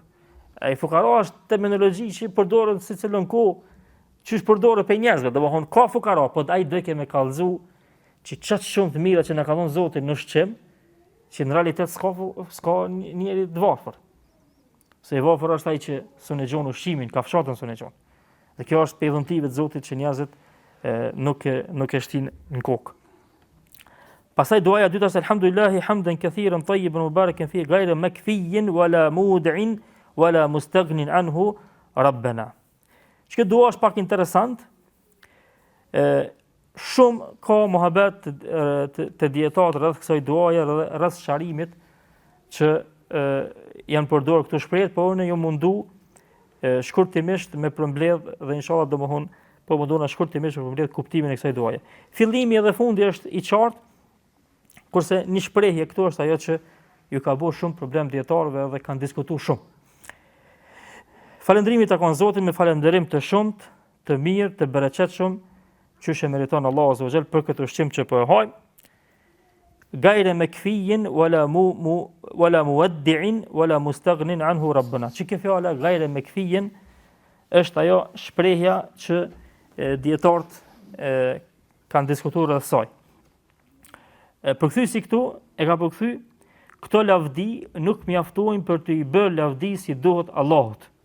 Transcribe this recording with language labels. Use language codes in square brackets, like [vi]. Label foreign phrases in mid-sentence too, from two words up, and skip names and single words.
[sq] Ai fukara është terminologji që përdoret si cilën kohë, që është përdoret për njerëzve, do të thonë ka fukara, po ai do ke me kallëzu që çat shumë të mira që na ka dhënë Zoti në ushqim, që në realitet s'ka njëri të varfër. Se I varfër është ai që sunexhon ushqimin, ka fshatën sunexhon. Dhe kjo është për dhuntive të Zotit që njerëzit nuk e shtin në kokë. Pastaj duaja e dytë është [ar] الحمد لله حمدا كثيرا طيبا مباركا في غير مكفي ولا مودع ولا مستغنى عنه ربنا. [sq] Çka dua është pak interesant. Shumë ka muhabet të dietarë rreth kësaj duaje dhe rreth sharimit që janë përdorur këtu shprehje, por unë ju mundu shkurtimisht me përmbledh dhe inshallah domthon po mundona shkurtimisht me përmbledh kuptimin e kësaj duaje. Fillimi dhe fundi është I qartë, kurse një shprehje këtu është ajo që ju ka bërë shumë problem dietarëve dhe kanë diskutuar shumë. Falëndrimi takon Zotit me falënderim të shumt, të mirë, të bereqetshëm, që e meriton [ar] الله عز وجل [sq] për këtë ushqim që po e hajm. [ar] غير مكفي ولا مودع ولا مستغنى عنه ربنا. [sq] Çka fjala [ar] غير مكفي [sq] është ajo shprehja që dietarët kanë diskutuar rreth saj. Përkthyesi këtu e ka përkthy këto lavdi nuk mjaftojnë për të i bërë lavdi si duhet Allahut.